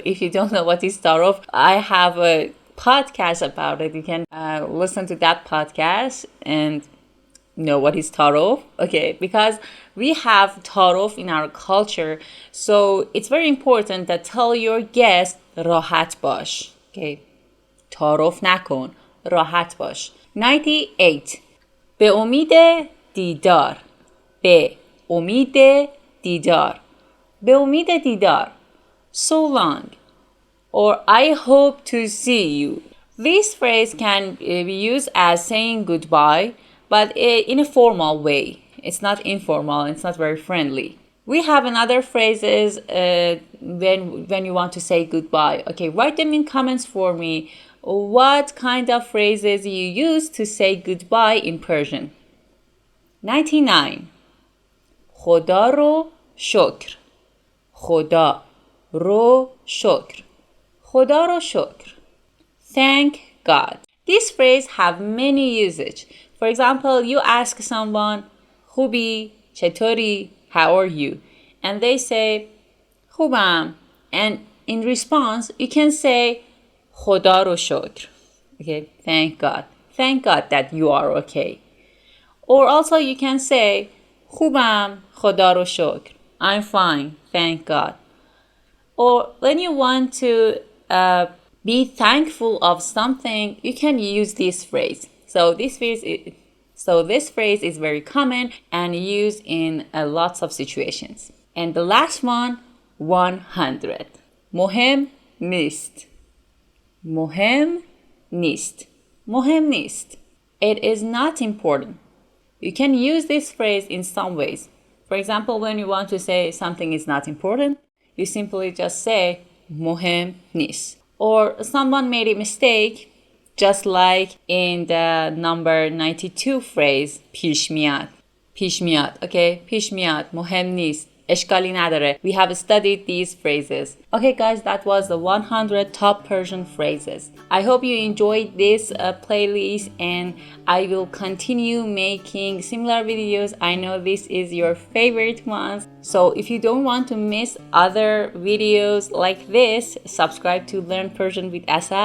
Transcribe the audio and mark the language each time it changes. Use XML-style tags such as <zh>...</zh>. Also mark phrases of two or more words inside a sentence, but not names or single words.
<en>If you don't know what is tarof, I have a podcast about it. You can listen to that podcast and know what is tarof. Okay, because we have tarof in our culture, so it's very important that tell your guest</en> <fa>راحت باش. Okay, تعارف نکن, راحت باش. 98. به امید دیدار. به امید دیدار. به امید دیدار.</fa> <en>So long. Or I hope to see you. This phrase can be used as saying goodbye, but in a formal way. It's not informal, it's not very friendly. We have another phrases when you want to say goodbye. Okay, write them in comments for me. What kind of phrases you use to say goodbye in Persian?</en> <fa>99. خدا رو شکر. خدا رو شکر. خدا رو شکر.</fa> <en>Thank God. This phrase have many usage. For example, you ask someone,</en> <fa>خوبی؟ چطوری?</fa> <en>How are you? And they say, خوبم. And in response, you can say,</en> <fa>خدا رو شکر.</fa> <en>Okay, thank God. Thank God that you are okay. Or also you can say,</en> <fa>خوبم. خدا رو شکر.</fa> <en>I'm fine. Thank God. Or when you want to be thankful of something, you can use this phrase. So this phrase is very common and used in lots of situations. And the last one, 100.</en> <fa>مهم نیست. مهم نیست. مهم نیست.</fa> <en>It is not important. You can use this phrase in some ways. For example, when you want to say something is not important, you simply just say</en> <fa>مهم نیست.</fa> <en>Or someone made a mistake, just like in the number 92 phrase</en> <fa>پیش میاد. پیش میاد. Okay, پیش میاد. مهم نیست. اشکالی نداره.</fa> <en>We have studied these phrases. Okay guys, that was the 100 top Persian phrases. I hope you enjoyed this playlist, and I will continue making similar videos. I know this is your favorite ones. So if you don't want to miss other videos like this, subscribe to Learn Persian with Asal.</en>